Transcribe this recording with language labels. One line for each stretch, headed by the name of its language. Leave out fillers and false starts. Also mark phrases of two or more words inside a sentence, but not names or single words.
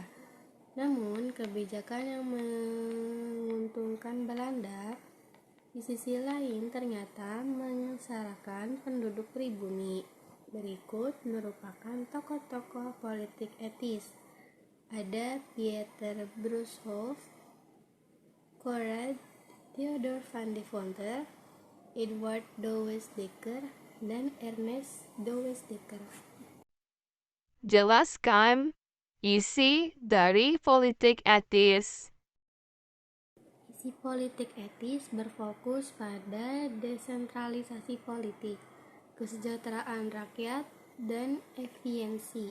Indonesian: Namun, kebijakan yang menguntungkan Belanda di sisi lain ternyata menyengsarakan penduduk pribumi. Berikut merupakan tokoh-tokoh politik etis. Ada Pieter Brueshoff, Conrad Theodor van de Fonte, Edward Douwes Dekker, dan Ernest Douwes Dekker. Jelaskan isi dari politik etis. Isi politik etis berfokus pada desentralisasi politik, kesejahteraan rakyat, dan efisiensi.